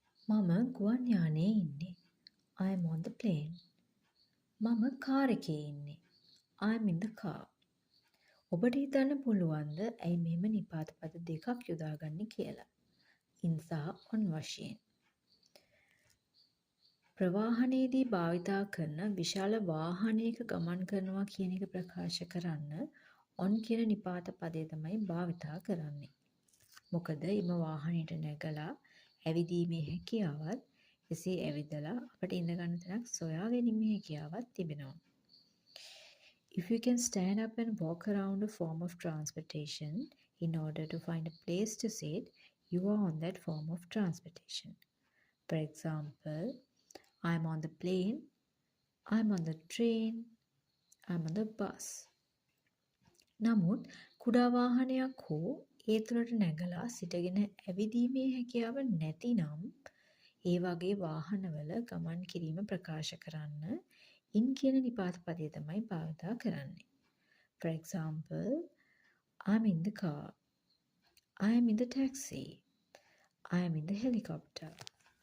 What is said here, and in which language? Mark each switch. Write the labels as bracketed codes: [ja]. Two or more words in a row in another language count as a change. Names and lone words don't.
[si] මම ගුවන් යානයේ ඉන්නේ. [en] I am on the plane. [si] මම කාර් එකේ ඉන්නේ. [en] I am in the car. [si] ඔබට හිතන්න පුළුවන්ද ඇයි මෙහෙම නිපාත පද දෙකක් යොදාගන්නේ කියලා? in සහ on වශයෙන්. ප්‍රවාහනයේදී භාවිතා කරන විශාල වාහනයක ගමන් කරනවා කියන එක ප්‍රකාශ කරන්න on කියන නිපාත පදය තමයි භාවිතා කරන්නේ. මොකද එම වාහනයට නැගලා ඇවිදීමේ හැකියාවත් එසේ ඇවිදලා අපට ඉඳ ගන්න තැනක් සොයා ගැනීමේ හැකියාවක් තිබෙනවා. [en] If you can stand up and walk around a form of transportation in order to find a place to sit, you are on that form of transportation. For example, I'm on the plane, I'm on the train, I'm on the bus. [si] නමුත් කුඩා වාහනයක් හෝ ඒ තුළට නැගලා සිටගෙන ඇවිදීමේ හැකියාව නැතිනම් ඒ වගේ වාහනවල ගමන් කිරීම ප්‍රකාශ කරන්න in කියන නිපාත පදය තමයි භාවිතා කරන්නේ. [en] For example, I'm in the car, I am in the taxi, I am in the helicopter.